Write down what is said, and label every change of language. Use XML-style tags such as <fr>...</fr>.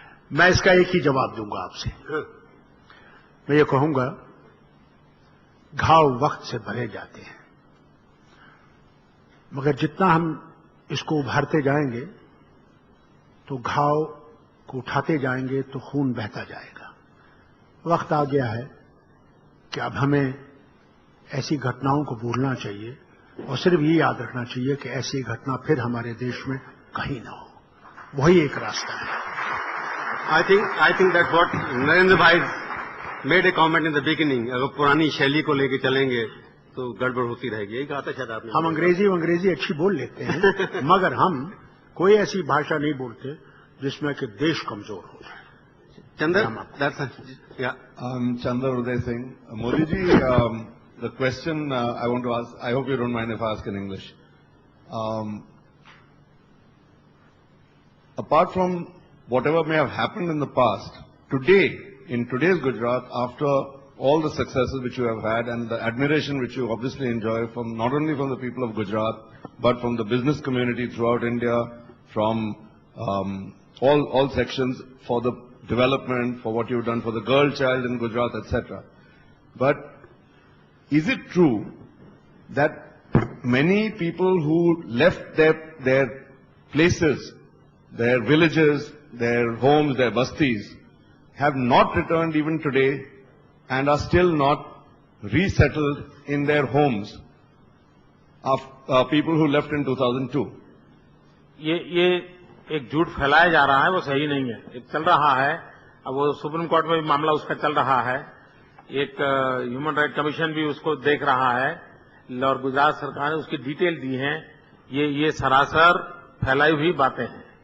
<hi>मैं इसका एक ही जवाब दूंगा आपसे। मैं ये कहूंगा, घाव वक्त से भरे जाते हैं, मगर जितना हम इसको उभारते जाएंगे तो घाव को उठाते जाएंगे तो खून बहता जाएगा। वक्त आ गया है कि अब हमें ऐसी घटनाओं को भूलना चाहिए और सिर्फ ये याद रखना चाहिए कि ऐसी घटना फिर हमारे देश में कहीं ना हो। वही एक रास्ता है।</hi> <en>I think that's what Narendra bhai made a comment in the beginning.</en> <hi>अगर पुरानी शैली को लेके चलेंगे तो गड़बड़ होती रहेगी। यही कहा था शायद आपने। हम अंग्रेजी अच्छी बोल लेते हैं मगर हम कोई ऐसी भाषा नहीं बोलते जिसमें कि देश कमजोर हो जाए। चंद्र,</hi> <en>Chandra Uday Singh. Modi ji, the question I want to ask, I hope you don't mind if I ask in English. Apart from whatever may have happened in the past, today, in today's Gujarat, after all the successes which you have had and the admiration which you obviously enjoy from not only from the people of Gujarat, but from the business community throughout India, from all sections for the development, for what you've done for the girl child in Gujarat, etc. But is it true that many people who left their places, their villages, their homes, their bastis, have not returned even today and are still not resettled in their homes of people who left in 2002?</en> <hi>ये एक झूठ फैलाया जा रहा है, वो सही नहीं है। एक चल रहा है, अब वो सुप्रीम कोर्ट में भी मामला उसका चल रहा है, एक ह्यूमन राइट कमीशन भी उसको देख रहा है, और गुजरात सरकार ने उसकी डिटेल दी है। ये सरासर फैलाई हुई बातें हैं।</hi>